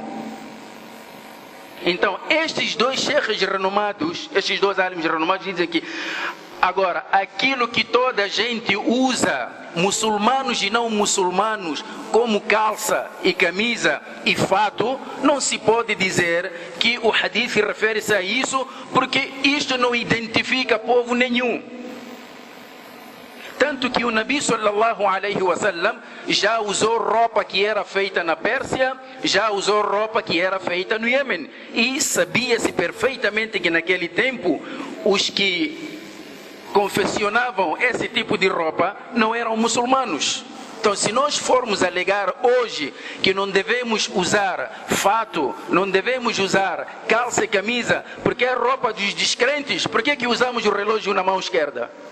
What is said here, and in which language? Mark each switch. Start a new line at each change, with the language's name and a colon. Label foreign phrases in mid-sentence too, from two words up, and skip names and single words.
Portuguese: Então, estes dois sheikhs renomados, estes dois álimos renomados dizem que agora, aquilo que toda a gente usa, muçulmanos e não muçulmanos, como calça e camisa e fato, não se pode dizer que o hadith refere-se a isso, porque isto não identifica povo nenhum. Tanto que o
Arabic: النبي صلى الله عليه وسلم
Portuguese: já usou roupa que era feita na Pérsia, já usou roupa que era feita no Iêmen. E sabia-se perfeitamente que naquele tempo os que confeccionavam esse tipo de roupa não eram muçulmanos. Então, se nós formos alegar hoje que não devemos usar fato, não devemos usar calça e camisa, porque é roupa dos descrentes, por que usamos o relógio na mão esquerda?